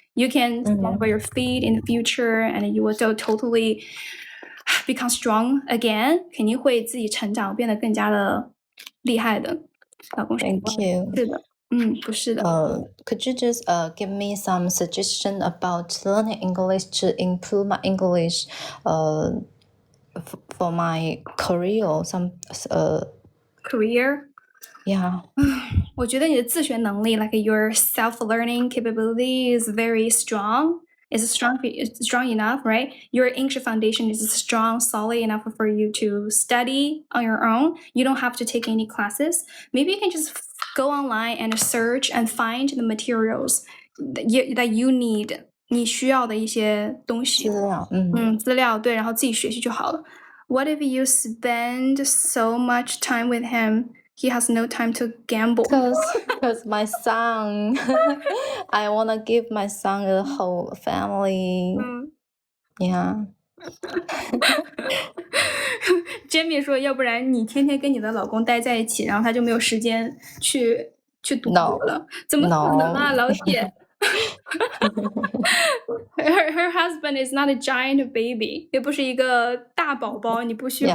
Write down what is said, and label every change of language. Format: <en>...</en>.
<en>You can stand by your feet in the future, and you will totally become strong again.</en> <zh>肯定会自己成长，变得更加的厉害的。老公说</zh> <en>Thank you.</en> <zh>是的，不是的。</zh> <en>Could you just give me some suggestion about learning English to improve my English for my career or some career? Yeah.</en> <zh>我觉得你的自学能力</zh> <en>like your self-learning capability is very strong. It's strong enough, right? Your English foundation is strong, solid enough for you to study on your own. You don't have to take any classes. Maybe you can just go online and search and find the materials that you need.</en> <zh>你需要的一些东西。资料，对，然后自己学习就好了。</zh> <en>What if you spend so much time with him? He has no time to gamble. Because my son, I want to give my son a whole family. Yeah.</en> <zh>Jamie 说，要不然你天天跟你的老公待在一起，然后他就没有时间去读书了。怎么可能啊，老铁？</zh> <en>Her husband is not a giant baby.</en> <zh>也不是一个大宝宝，你不需要。</zh>